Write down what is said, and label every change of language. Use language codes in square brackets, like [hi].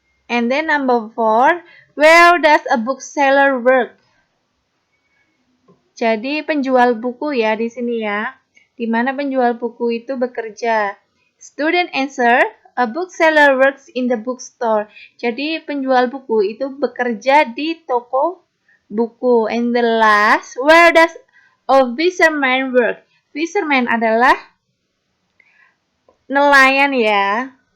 [en] And then number 4, where does a bookseller work? [id] Jadi penjual buku ya di sini ya. Di mana penjual buku itu bekerja. [en] Student answer, a bookseller works in the bookstore. [id] Jadi penjual buku itu bekerja di toko buku. [en] And the last, where does a fisherman work? [id] Fisherman adalah nelayan ya.